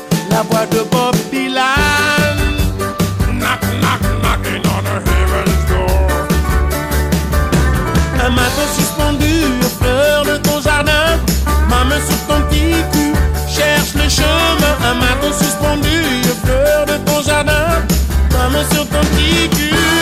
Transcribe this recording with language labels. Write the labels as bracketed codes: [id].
[fr] la voix de Bob Dylan. [en] Knock, knock, knocking on a heaven's door. [fr] Un matin suspendu, fleur de ton jardin, ma main sur ton petit cul, cherche le chemin. Un matin suspendu, fleur de ton jardin, ma main sur ton petit cul.